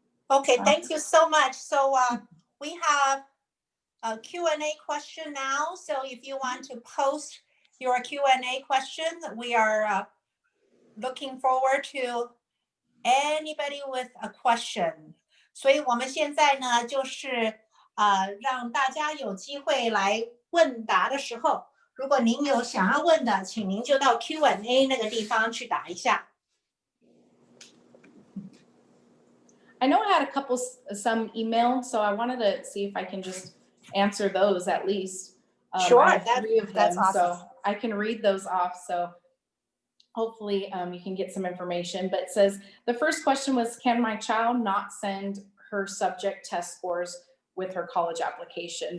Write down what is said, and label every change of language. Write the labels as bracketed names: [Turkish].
[English] Okay, thank you so much. So we have a Q&A question now. So if you want to post your Q&A question, we are looking forward to anybody with a question. [Chinese] 所以我们现在呢，就是让大家有机会来问答的时候，如果您有想要问的，请您就到 Q&A 那个地方去打一下。 [English] I know I had some email, so I wanted to see if I can just answer those at least. Sure, I have 3 of them, that's awesome. So I can read those off. So hopefully you can get some information. But it says, the first question was, can my child not send her subject test scores with her college application?